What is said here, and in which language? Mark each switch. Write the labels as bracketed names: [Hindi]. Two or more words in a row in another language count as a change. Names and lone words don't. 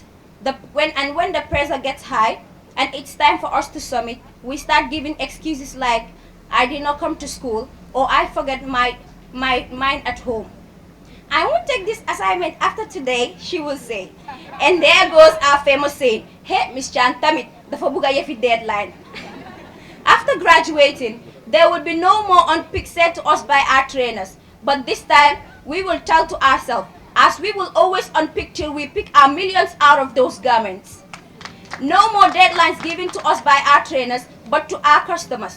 [English] When the pressure gets high and it's time for us to submit, we start giving excuses like, I did not come to school, or I forgot mine at home. I won't take this assignment after today, she will say. And there goes our famous saying, hey, Miss Chan, [Wolof] tamit, dafa buga yefi deadline. [English] After graduating, there will be no more unpick said to us by our trainers. But this time, we will tell to ourselves, as we will always unpick till we pick our millions out of those garments. No more deadlines given to us by our trainers, but to our customers.